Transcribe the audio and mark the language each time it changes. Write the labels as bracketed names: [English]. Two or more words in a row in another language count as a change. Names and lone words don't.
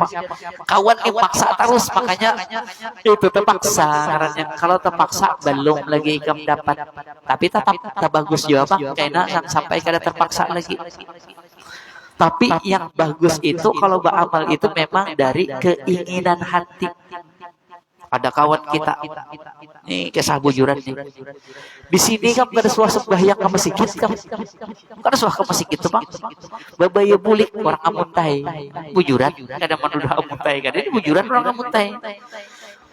[Indonesian] Kawan yang paksa terus, makanya itu terpaksa. [Banjar] Kalau terpaksa belum lagi ikam dapat. Tapi tetap tak bagus juga bang. Kayaknya yang sampai kada terpaksa lagi. [Indonesian] Tapi yang bagus itu kalau beramal itu memang dari keinginan hati. [Banjar] Ada kawan kita nih kisah bujuran nih. Di sini kan kada suah sembahyang ke masjid kan. Kada suah ke masjid itu bang. Babaya bulik orang amuntai. Bujuran kada menuduh amuntai kan. Ini bujuran orang amuntai.